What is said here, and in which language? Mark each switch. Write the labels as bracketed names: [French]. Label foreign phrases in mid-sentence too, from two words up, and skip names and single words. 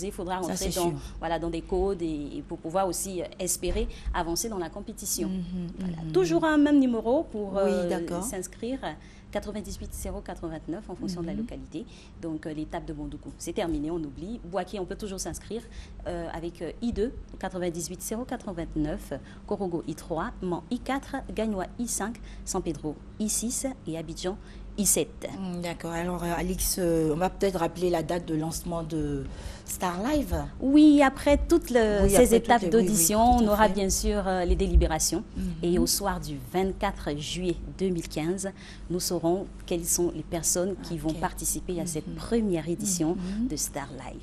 [French] Il faudra rentrer dans des codes et pour pouvoir aussi espérer avancer dans la compétition. Toujours un même numéro pour s'inscrire. 98 089 en fonction de la localité. Donc, l'étape de Bondoukou, c'est terminé, on oublie. Boaké, on peut toujours s'inscrire avec I2, 98 089, Korogo I3, Mans I4, Gagnoa I5, San Pedro I6 et Abidjan I7. D'accord. Alors, Alix, on va peut-être rappeler la date de lancement de Star Live. Oui, après toutes ces étapes d'audition, on aura bien sûr les délibérations. Et au soir du 24 juillet 2015, nous saurons quelles sont les personnes qui vont participer à cette première édition de Star Live.